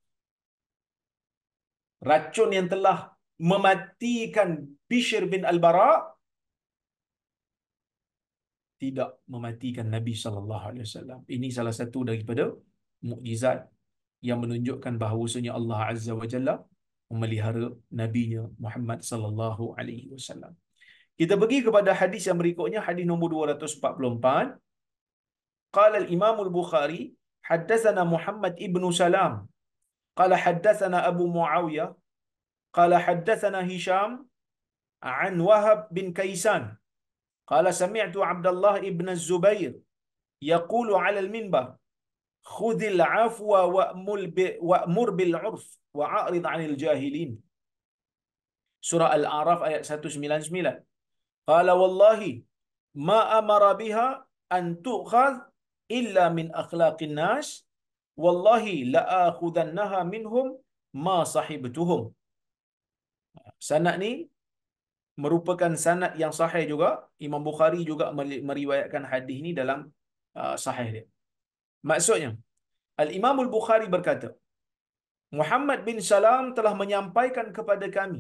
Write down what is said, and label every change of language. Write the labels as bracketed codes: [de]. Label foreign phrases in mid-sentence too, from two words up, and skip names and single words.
[ms] Racun yang telah mematikan Bishr bin Al-Bara tidak mematikan Nabi [ar] صلى الله عليه وسلم. [ms] Ini salah satu daripada mukjizat yang menunjukkan bahawasanya [ar] الله عز وجل [ms] memelihara nabinya Muhammad [ar] صلى الله عليه وسلم. [ms] Kita pergi kepada hadis yang berikutnya, hadis nombor 244. [ar] قال الإمام البخاري، حدثنا محمد ابن سلام، قال حدثنا أبو معاوية، قال حدثنا هشام عن وهب بن كيسان، قال سمعت عبد الله ابن الزبير يقول على المنبر، خذ العفو وأمر بالعرف وأعرض عن الجاهلين. [ms] Surah Al-A'raf ayat 199. [ar] قال والله ما أمر بها أن تؤخذ إلا من أخلاق الناس، والله لآخذنها منهم ما صحبتهم. [ms] Sanad ni merupakan sanad yang sahih juga. Imam Bukhari juga meriwayatkan hadis ni dalam sahih dia. Maksudnya, Al-Imam Al-Bukhari berkata, Muhammad bin Salam telah menyampaikan kepada kami.